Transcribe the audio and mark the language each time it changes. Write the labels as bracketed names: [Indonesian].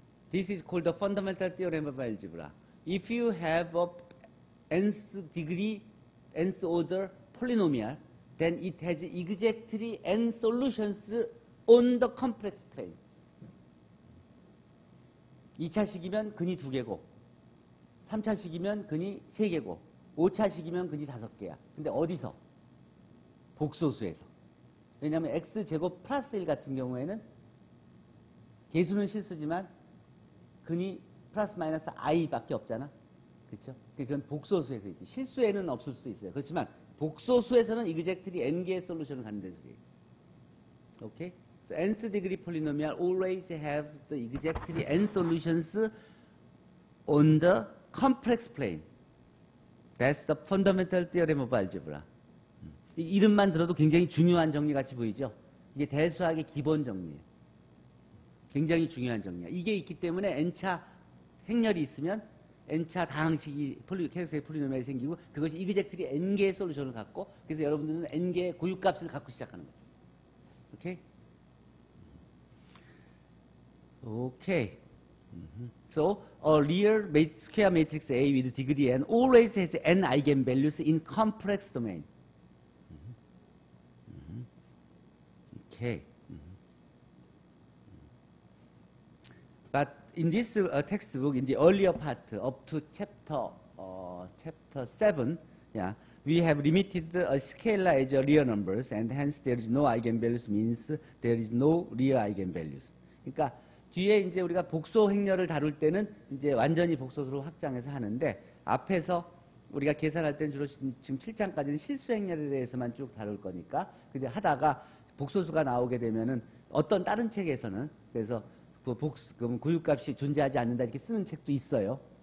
[English] This is called the fundamental theorem of algebra. If you have a nth degree, nth order polynomial, then it has exactly n solutions on the complex plane. [Korean] 2차식이면 근이 2개고, 3차식이면 근이 3개고, 5차식이면 근이 5개야. 근데 어디서? 복소수에서. 왜냐하면 x제곱 플러스 1 같은 경우에는 개수는 실수지만 근이 플러스 마이너스 i밖에 없잖아. 그렇죠? 그건 복소수에서 있지. 실수에는 없을 수도 있어요. 그렇지만 복소수에서는 exactly n개의 솔루션을 갖는 소리예요. [English] Okay? So nth degree polynomial always have the exactly n solutions on the complex plane. That's the fundamental theorem of algebra. [Korean] 이 이름만 들어도 굉장히 중요한 정리 같이 보이죠? 이게 대수학의 기본 정리예요. 굉장히 중요한 정리야. 이게 있기 때문에 n차 행렬이 있으면 n차 다항식이 캐릭터의 폴리노미얼이 생기고 그것이 exactly n개의 솔루션을 갖고 그래서 여러분들은 n개의 고유값을 갖고 시작하는 거예요. 오케이? 오케이. [English] So a real square matrix A with degree n always has n eigenvalues in complex domain. Okay. But in this textbook, in the earlier part, up to chapter 7, yeah, we have limited a scalar as a real numbers, and hence there is no eigenvalues means there is no real eigenvalues. [Korean] 그러니까 뒤에 이제 우리가 복소 행렬을 다룰 때는 이제 완전히 복소수로 확장해서 하는데 앞에서 우리가 계산할 때는 주로 지금 7장까지는 실수 행렬에 대해서만 쭉 다룰 거니까 근데 하다가 복소수가 나오게 되면은 어떤 다른 책에서는 그래서 그 고유값이 존재하지 않는다 이렇게 쓰는 책도 있어요.